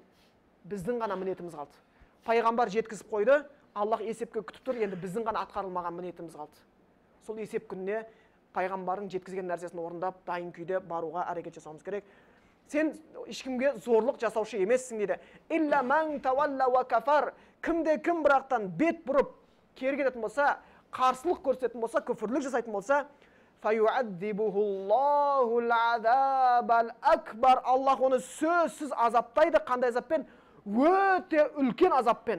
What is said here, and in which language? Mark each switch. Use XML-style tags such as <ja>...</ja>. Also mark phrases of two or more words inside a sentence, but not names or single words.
<kk>Біздің ғана міндетіміз қалды. Пайғамбар жеткізіп қойды, Аллах есепке күтіп тұр, енді біздің ғана атқарылмаған міндетіміз қалды. Сол есеп күніне пайғамбардың жеткізген нәрсесін орындап, дайын күйде баруға әрекет жасауымыз керек. Сен ешкімге зорлық жасаушы емессің дейді.</kk> <ar>إلا من تولى وكفر,</ar> <kk>кімде-кім бірақтан бет бұрып кері кететін болса, қарсылық көрсететін болса, күфірлік жасайтын болса,</kk> <ar>فيعذبه الله العذاب الأكبر,</ar> <kk>Аллах оны сөзсіз азаптайды. Қандай азаппен? Өте үлкен азаппен.</kk>